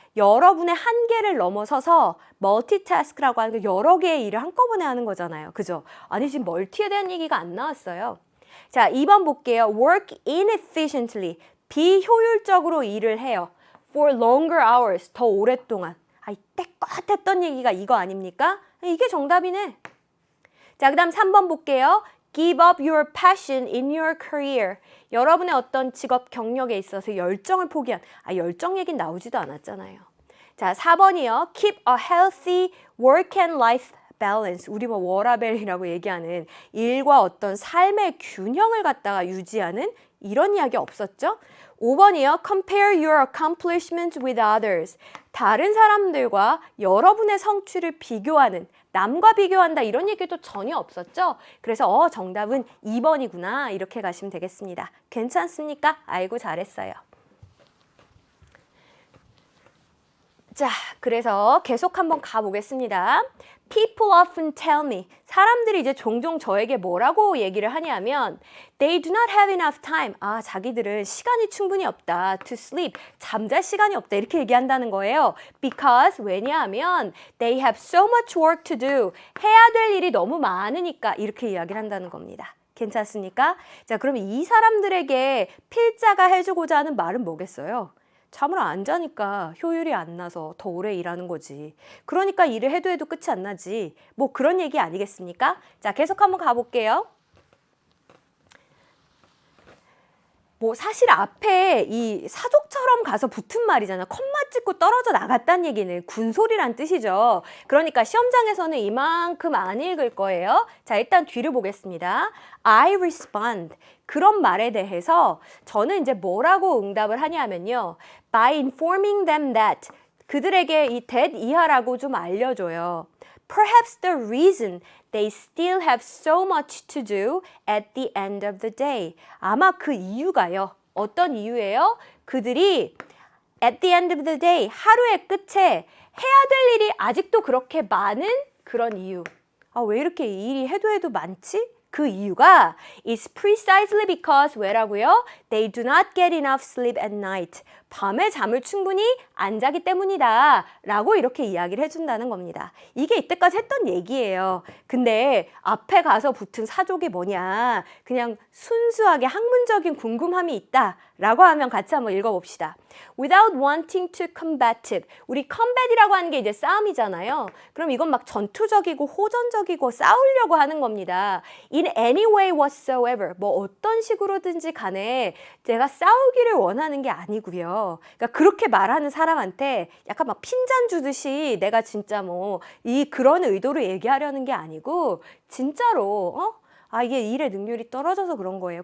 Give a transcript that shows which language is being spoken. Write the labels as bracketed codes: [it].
[ko] 여러분의 한계를 넘어서서 멀티태스크라고 하는 게 여러 개의 일을 한꺼번에 하는 거잖아요. 그죠? 아니, 지금 멀티에 대한 얘기가 안 나왔어요. 자, 2번 볼게요. [en] Work inefficiently. [ko] 비효율적으로 일을 해요. [en] For longer hours. [ko] 더 오랫동안. 아, 때껏 했던 얘기가 이거 아닙니까? 이게 정답이네. 자, 그 다음 3번 볼게요. [en] Give up your passion in your career. [ko] 여러분의 어떤 직업 경력에 있어서 열정을 포기한, 열정 얘기는 나오지도 않았잖아요. 자, 4번이요. [en] Keep a healthy work and life balance. [ko] 우리 뭐 워라밸이라고 얘기하는 일과 어떤 삶의 균형을 갖다가 유지하는 이런 이야기 없었죠? 5번이요. [en] Compare your accomplishments with others. [ko] 다른 사람들과 여러분의 성취를 비교하는, 남과 비교한다 이런 얘기도 전혀 없었죠? 그래서 정답은 2번이구나 이렇게 가시면 되겠습니다. 괜찮습니까? 아이고 잘했어요. 자, 그래서 계속 한번 가보겠습니다. [en] People often tell me. [ko] 사람들이 이제 종종 저에게 뭐라고 얘기를 하냐면 [en] They do not have enough time. [ko] 자기들은 시간이 충분히 없다. [en] To sleep. [ko] 잠잘 시간이 없다. 이렇게 얘기한다는 거예요. [en] Because [ko] 왜냐하면 [en] They have so much work to do. [ko] 해야 될 일이 너무 많으니까 이렇게 이야기를 한다는 겁니다. 괜찮습니까? 자, 그러면 이 사람들에게 필자가 해주고자 하는 말은 뭐겠어요? 잠을 안 자니까 효율이 안 나서 더 오래 일하는 거지. 그러니까 일을 해도 끝이 안 나지. 뭐 그런 얘기 아니겠습니까? 자, 계속 한번 가볼게요. 뭐 사실 앞에 이 사족처럼 가서 붙은 말이잖아. 컴마 찍고 떨어져 나갔다는 얘기는 군소리란 뜻이죠. 그러니까 시험장에서는 이만큼 안 읽을 거예요. 자, 일단 뒤를 보겠습니다. [en] I respond. [ko] 그런 말에 대해서 저는 이제 뭐라고 응답을 하냐면요. [en] By informing them that. [ko] 그들에게 이 that 이하라고 좀 알려줘요. [en] Perhaps the reason they still have so much to do at the end of the day. [ko] 아마 그 이유가요. 어떤 이유예요? 그들이 [en] at the end of the day, [ko] 하루의 끝에 해야 될 일이 아직도 그렇게 많은 그런 이유. 왜 이렇게 일이 해도 많지? 그 이유가 [en] is precisely because [ko] 왜라고요? [en] They do not get enough sleep at night. [ko] 밤에 잠을 충분히 안 자기 때문이다 라고 이렇게 이야기를 해준다는 겁니다. 이게 이때까지 했던 얘기예요. 근데 앞에 가서 붙은 사족이 뭐냐, 그냥 순수하게 학문적인 궁금함이 있다 라고 하면 같이 한번 읽어봅시다. [en] Without wanting to combative. [ko] 우리 combat이라고 하는 게 이제 싸움이잖아요. 그럼 이건 막 전투적이고 호전적이고 싸우려고 하는 겁니다. [en] In any way whatsoever. [ko] 뭐 어떤 식으로든지 간에 제가 싸우기를 원하는 게 아니고요. 그러니까 그렇게 말하는 사람한테 약간 막 핀잔 주듯이 내가 진짜 뭐 그런 의도로 얘기하려는 게 아니고 진짜로 이게 일의 능률이 떨어져서 그런 거예요.